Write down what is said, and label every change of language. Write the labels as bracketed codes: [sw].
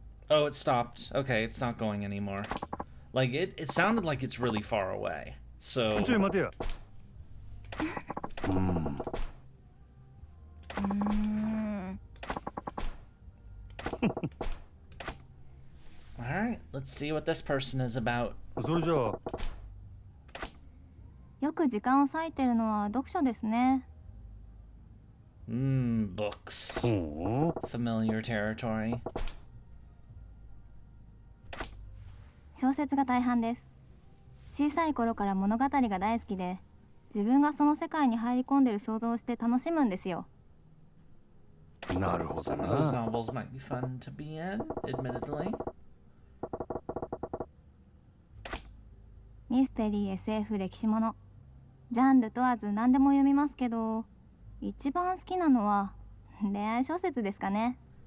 [en] Oh, it stopped. Okay, it's not going anymore. Like, it sounded like it's really far away. So... [ja] ちょい待てや。 [en] Alright, let's see what this person is about. [ja] それじゃあよく時間を割いてるのは読書ですね。 [en] Books. [ja] ほう [en] Familiar territory. [ja] 小説が大半です。小さい頃から物語が大好きで、自分がその世界に入り込んでる想像をして楽しむんですよ。なるほど [en] Some of those [ja] な。 [en] novels might be fun to be in, admittedly. [ja] ミステリー、SF、歴史もの。ジャンル問わず何でも読みますけど、一番好きなのは恋愛小説ですかね。